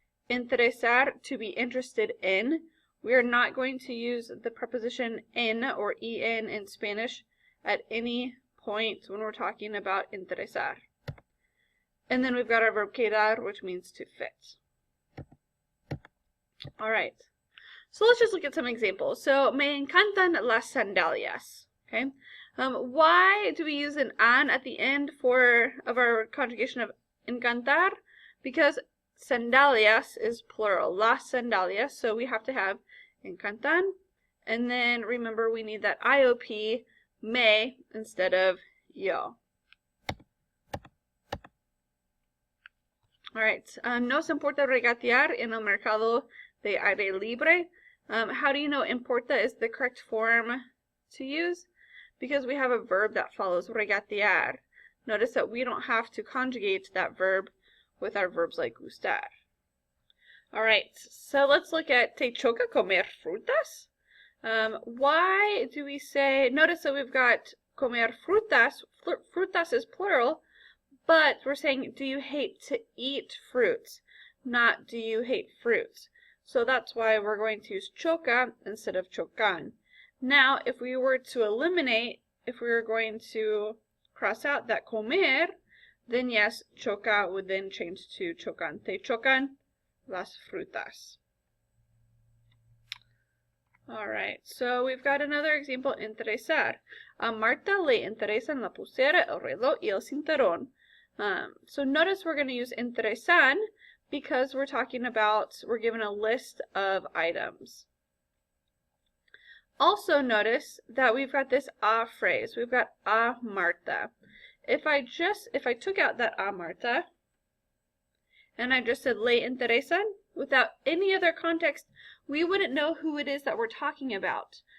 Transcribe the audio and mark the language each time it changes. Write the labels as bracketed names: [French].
[English] Interesar, to be interested in. We are not going to use the preposition en or en in Spanish at any point when we're talking about interesar. And then we've got our verb quedar, which means to fit. All right. So let's just look at some examples. [Spanish] So, me encantan las sandalias. [English] Okay. Why do we use an at the end of our conjugation of encantar? Because sandalias is plural. [Spanish] Las sandalias. [English] So we have to have encantan. And then remember, we need that IOP, me, instead of yo. Alright. [Spanish] Nos importa regatear en el mercado de aire libre. [English] How do you know importa is the correct form to use? Because we have a verb that follows regatear. Notice that we don't have to conjugate that verb with our verbs like gustar. Alright, so let's look at [Spanish] te choca comer frutas. [English] Why do we say, notice that we've got [Spanish] comer frutas, [English] frutas is plural, but we're saying, do you hate to eat fruits, not do you hate fruits. So that's why we're going to use choca instead of chocan. Now, if we were to eliminate, if we were going to cross out that comer, then yes, choca would then change to chocan. [Spanish] Te chocan las frutas. [English] Alright, so we've got another example, interesar. [Spanish] A Marta le interesan la pulsera, el reloj y el cinturón. [English] So notice we're going to use interesan because we're given a list of items. Also notice that we've got this a phrase. We've got a Marta. If I took out that a Marta and I just said [Spanish] le interesan [English] without any other context, we wouldn't know who it is that we're talking about.